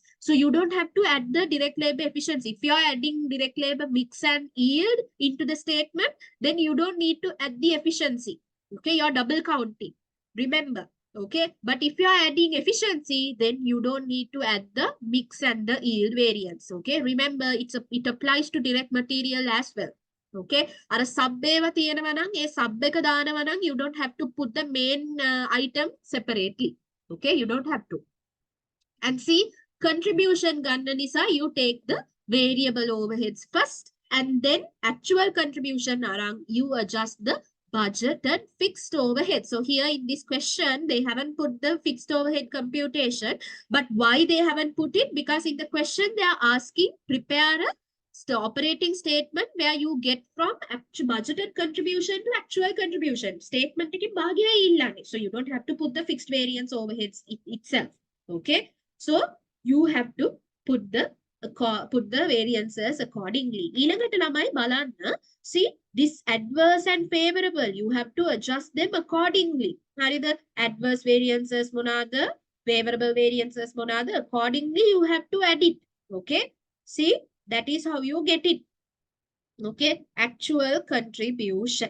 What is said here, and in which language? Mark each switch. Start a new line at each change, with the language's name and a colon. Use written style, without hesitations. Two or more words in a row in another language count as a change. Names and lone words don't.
English: So you don't have to add the direct labor efficiency. If you are adding direct labor mix and yield into the statement, then you don't need to add the efficiency. Okay, you're double counting. Remember. Okay, but if you are adding efficiency, then you don't need to add the mix and the yield variance. Okay, remember it applies to direct material as well.
Sinhala: Okay, අර sub ඒවා තියෙනවා නම් ඒ sub එක දානවා නම්
English: you don't have to put the main item separately. Okay, you don't have to. And see, contribution ගන්න නිසා you take the variable overheads first, and then actual contribution අරන් you adjust the budgeted fixed overhead. So here in this question, they haven't put the fixed overhead computation. But why they haven't put it? Because in the question, they are asking, prepare a operating statement where you get from actual budgeted contribution to actual contribution.
Sinhala: Statement එකේ භාගය ඉල්ලන්නේ.
English: So you don't have to put the fixed variance overheads itself. Okay. So you have to put the variances accordingly.
Sinhala: ඊළඟට ළමයි බලන්න.
English: See, this adverse and favorable, you have to adjust them accordingly.
Sinhala: හරිද?
English: Adverse variances
Sinhala: මොනවාද?
English: Favorable variances
Sinhala: මොනවාද?
English: Accordingly, you have to add it. Okay? See, that is how you get it. Okay? Actual contribution.